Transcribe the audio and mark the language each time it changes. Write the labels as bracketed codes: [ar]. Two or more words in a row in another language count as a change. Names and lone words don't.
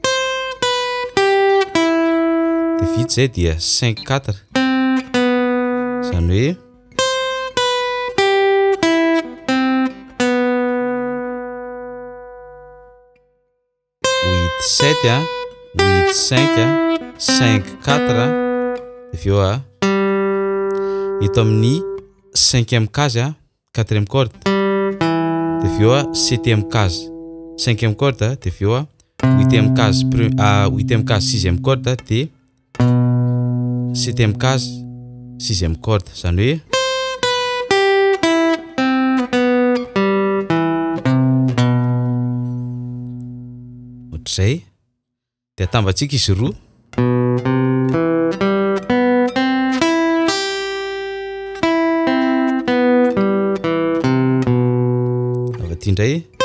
[mg] de vita zay dia 5 4 zany hoe 7 8 5 5 4 aveo eto amin'ny [fr] 5e case 4e corde [mg] de aveo [fr] 7e case 5e corde [mg] de aveo [fr] 8e case 8e case 6e corde [mg] de [fr] 7e case 6e corde [mg] zany hoe ohatr'izay de atambatsika izy roa avaty indray